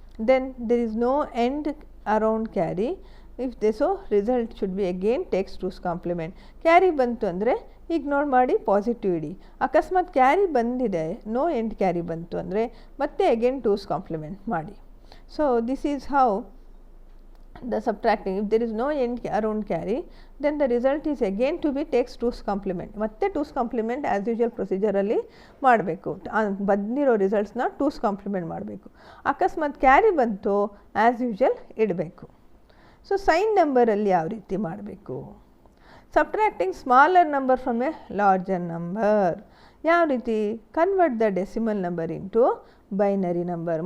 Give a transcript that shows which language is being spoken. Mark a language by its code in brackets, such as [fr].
[en] Then there is no end around carry. If the so result should be again takes 2's complement. [kn] Carry ಬಂತು ಅಂದರೆ ignore ಮಾಡಿ positive ಇಡಿ. ಅಕಸ್ಮಾತ್ carry ಬಂದಿದೆ, no end carry ಬಂತು ಅಂದರೆ ಮತ್ತೆ ಅಗೇನ್ 2's ಕಾಂಪ್ಲಿಮೆಂಟ್ ಮಾಡಿ. [en] So this is how the subtracting. If there is no end around carry, then the result is again to be takes 2's complement. [kn] ಮತ್ತೆ 2's complement [en] as usual procedure [kn] ಅಲ್ಲಿ ಮಾಡಬೇಕು. ಬಂದಿರೋ ರಿಸಲ್ಟ್ಸ್ನ 2's complement ಮಾಡಬೇಕು. ಅಕಸ್ಮಾತ್ carry ಬಂತು as usual ಇಡಬೇಕು. So sine ನಂಬರಲ್ಲಿ ಯಾವ ರೀತಿ ಮಾಡಬೇಕು? [en] Subtracting smaller number from a larger number. [kn] ಯಾವ ರೀತಿ? [en] Convert the decimal number into binary number.